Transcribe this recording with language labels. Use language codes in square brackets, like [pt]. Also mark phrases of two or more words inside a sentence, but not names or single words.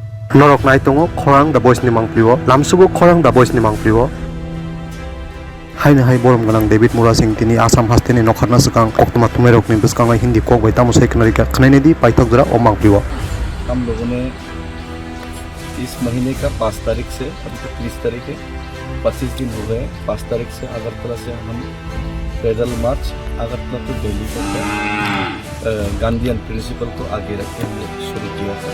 [trp] Norok nai tongo khorang da boys ni mangpliwo lamsubo khorang da boys ni mangpliwo haina hai borom ganang David Mura Singh tini Assam hasteni nokharna sakang oktoma tumerok ni biskangai Hindi kok bai tamu sai knari ka khnaine di paitok dra o mangpliwo [hi] हम लोगों ने इस महीने का 5 तारीख से अभी तक 30 तारीख है 25 दिन हो गए। 5 तारीख से अगरतला से हम पैदल मार्च अगरतला टू दिल्ली तक [en] Gandhian principle [hi] को आगे रखते हुए शुरू किया था।